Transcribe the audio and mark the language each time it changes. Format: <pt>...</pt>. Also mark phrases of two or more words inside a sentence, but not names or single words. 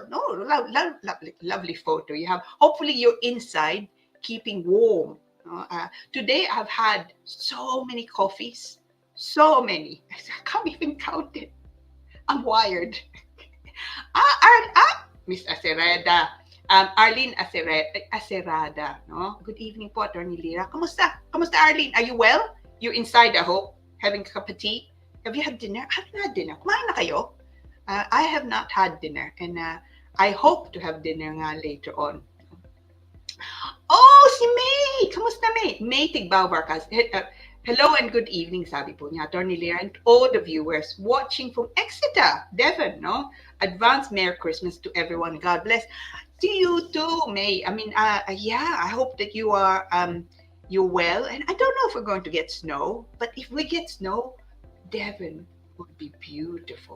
<en>No, lovely photo you have. Hopefully you're inside keeping warm. Today I've had so many coffees, so many. I can't even count it. I'm wired. Miss Acerada, Arlene Acerada, no? Good evening po, Attorney Lira.</en> <tl>Kamusta, Arlene?</tl> <en>Are you well? You're inside, I hope, having a cup of tea. Have you had dinner? I haven't had dinner.</en> <tl>Kumain na kayo?</tl> <en>I have not had dinner, and I hope to have dinner nga later on.</en> <tl>Oh, si May! Kamusta, May? May Tigbaubarkas.</tl> <en>Hello and good evening,</en> <tl>sabi po niya, Attorney Lira,</tl> <en>and all the viewers watching from Exeter, Devon, no? Advance Merry Christmas to everyone. God bless. To you too, May. I mean, I hope that you are you're well. And I don't know if we're going to get snow, but if we get snow, Devon would be beautiful.</en>